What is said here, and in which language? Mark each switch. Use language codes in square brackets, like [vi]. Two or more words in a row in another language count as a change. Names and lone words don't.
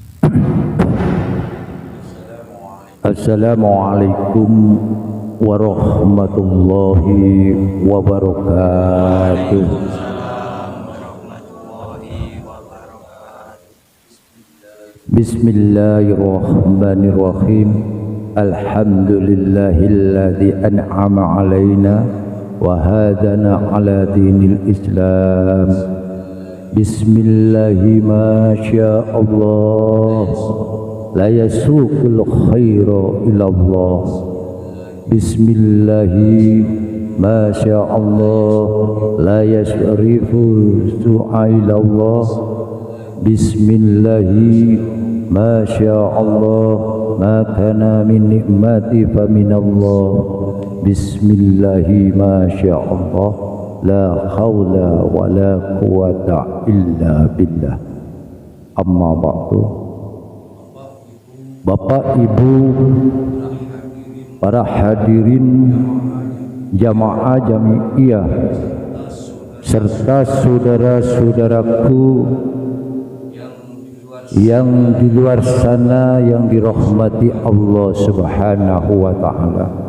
[ar] السلام عليكم ورحمة الله وبركاته. بسم الله الرحمن الرحيم. الحمد لله الذي أنعم علينا وهدانا على دين الإسلام. بسم الله ما شاء الله لا يسوق الخير إلا الله. بسم الله ما شاء الله لا يصرف السوء إلا الله. بسم الله ما شاء الله ما كان من نعمة فمن الله. بسم الله ما شاء الله لا حول ولا قوة إلا بالله. أما بعد. [id] Bapak Ibu, para hadirin jamaah jami'iyah serta saudara-saudaraku yang di luar sana yang dirahmati Allah [ar] سبحانه وتعالى,